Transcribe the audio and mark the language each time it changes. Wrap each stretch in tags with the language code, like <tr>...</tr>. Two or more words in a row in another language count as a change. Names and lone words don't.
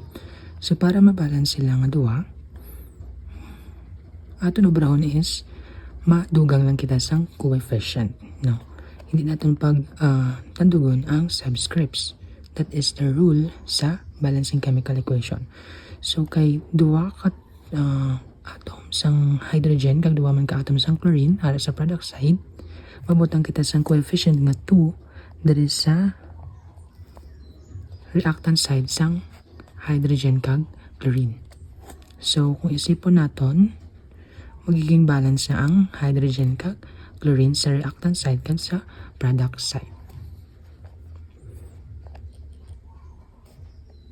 <hil>So, para mabalance sila nga duwa, aton obrahon is, madugang lang kita sang coefficient. No? Hindi natin tandugon ang subscripts.</hil> <en>That is the rule</en> <hil>sa</hil> <en>balancing chemical equation.</en> <hil>So, kay duwa ka atoms sang hydrogen, kag duwa man ka atoms sang chlorine, para sa</hil> <en>product side,</en> <hil>mabutang kita sang coefficient nga 2 diri sa</hil> <en>reactant side</en> <hil>sang hydrogen kag chlorine. So, kung isipon naton, magiging balance na ang hydrogen kag chlorine sa</hil> <en>reactant side</en> <hil>kag sa</hil> <en>product side.</en>